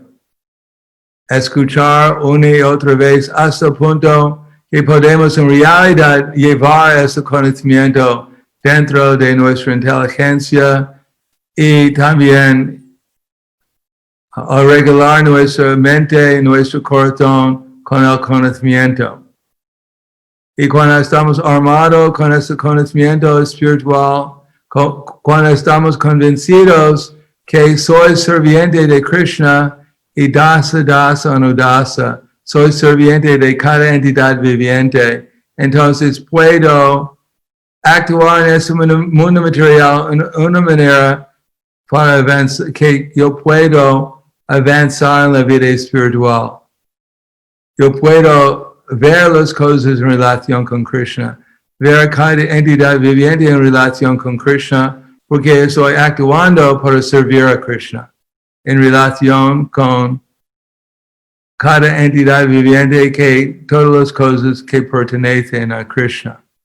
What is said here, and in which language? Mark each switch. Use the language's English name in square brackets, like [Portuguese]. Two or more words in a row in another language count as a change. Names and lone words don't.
[Spanish] Escuchar una y otra vez hasta el punto que podemos en realidad llevar ese conocimiento dentro de nuestra inteligencia y también arreglar nuestra mente, nuestro corazón con el conocimiento. Y cuando estamos armados con ese conocimiento espiritual, cuando estamos convencidos que soy serviente de Krishna y [Sanskrit] dasa dasa anudasa, [Spanish] soy serviente de cada entidad viviente, entonces puedo actuar en este mundo material en una manera para avanzar, que yo puedo avanzar en la vida espiritual. Yo puedo ver las cosas en relación con Krishna, ver cada entidad viviente en relación con Krishna, porque estoy actuando para servir a Krishna, en relación con cada entidad viviente, que todas las cosas que pertenecen a Krishna.